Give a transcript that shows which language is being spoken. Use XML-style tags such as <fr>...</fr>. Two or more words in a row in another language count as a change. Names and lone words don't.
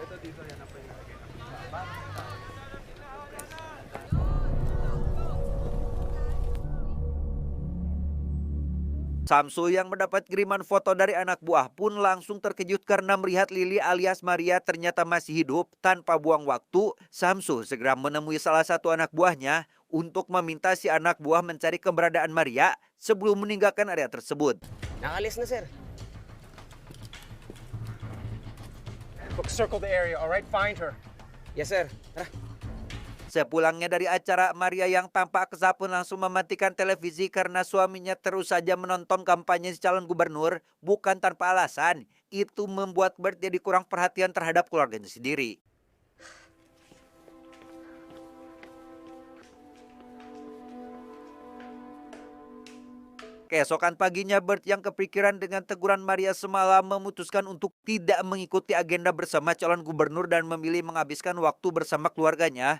<id>Samsul yang mendapat kiriman foto dari anak buah pun langsung terkejut karena melihat Lili alias Maria ternyata masih hidup. Tanpa buang waktu, Samsul segera menemui salah satu anak buahnya untuk meminta si anak buah mencari keberadaan Maria sebelum meninggalkan area tersebut.</id> <tl>Nakalis na, sir.</tl> <en>Look, circle the area, all right? Find her. Yes, sir.</en> <tl>Tara.</tl> <id>Sepulangnya dari acara, Maria yang tampak kesal pun langsung mematikan televisi karena suaminya terus saja menonton kampanye si calon gubernur bukan tanpa alasan. Itu membuat Bert jadi kurang perhatian terhadap keluarganya sendiri. Keesokan paginya, Bert yang kepikiran dengan teguran Maria semalam memutuskan untuk tidak mengikuti agenda bersama calon gubernur dan memilih menghabiskan waktu bersama keluarganya.</id>